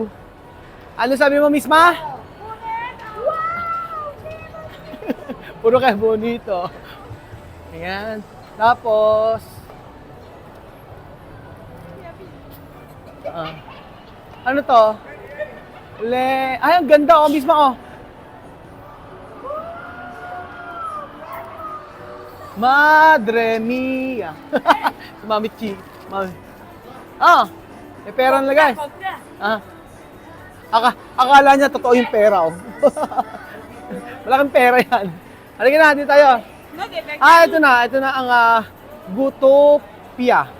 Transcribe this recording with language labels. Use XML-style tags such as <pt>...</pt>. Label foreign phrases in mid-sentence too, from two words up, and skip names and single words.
<tl>Ano sabi mo, Misma? Puro kayo bonito. Ayan. Tapos, ano to? Ay, ang ganda oh, Misma oh.</tl> <es>Madre mia.</es> <tl>Mami Chi. Mami. May pera nalagay. Akala niya totoo yung pera oh. Malaking pera yan. Halika na, dito tayo. Ito na ang Gutopia.</tl>